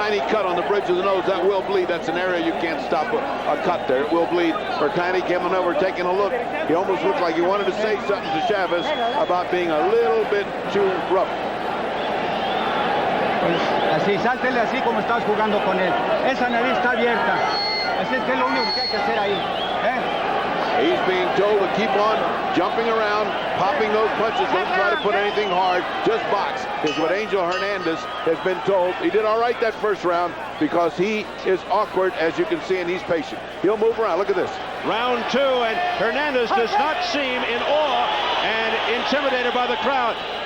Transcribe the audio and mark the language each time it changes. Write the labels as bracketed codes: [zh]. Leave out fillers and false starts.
[en] Cut on the bridge of the nose, that will bleed. That's an area you can't stop a cut there. It will bleed. Mercanti coming over, taking a look. He almost looked like he wanted to say something to Chavez about being a little bit too rough. [es] Pues así, sáltele así como estás jugando con él. Esa nariz está abierta. Así es que es lo único que hay que hacer ahí. [en] He's being told to keep on jumping around, popping those punches. Don't try to put anything hard. Just box is what Angel Hernandez has been told. He did all right that first round because he is awkward, as you can see, and he's patient. He'll move around. Look at this. Round 2, and Hernandez does not seem in awe and intimidated by the crowd.